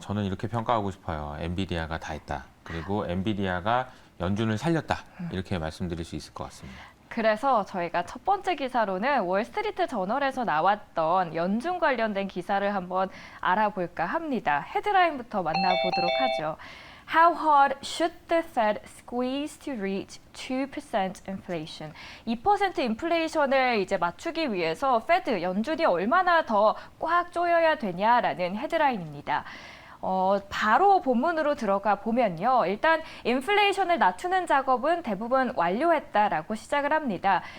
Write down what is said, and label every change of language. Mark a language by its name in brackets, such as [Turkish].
[Korean] 저는 이렇게 평가하고 싶어요. 엔비디아가 다 했다. 그리고 엔비디아가 연준을 살렸다. 이렇게 말씀드릴 수 있을 것 같습니다. 그래서 저희가 첫 번째 기사로는 월스트리트 저널에서 나왔던 연준 관련된 기사를 한번 알아볼까 합니다. 헤드라인부터 만나보도록 하죠. [English] How hard should the Fed squeeze to reach 2% inflation? [Korean] 2% 인플레이션을 이제 맞추기 위해서 페드, 연준이 얼마나 더 꽉 조여야 되냐라는 헤드라인입니다. 바로 본문으로 들어가 보면요. 일단 인플레이션을 낮추는 작업은 대부분 완료했다라고 시작을 합니다.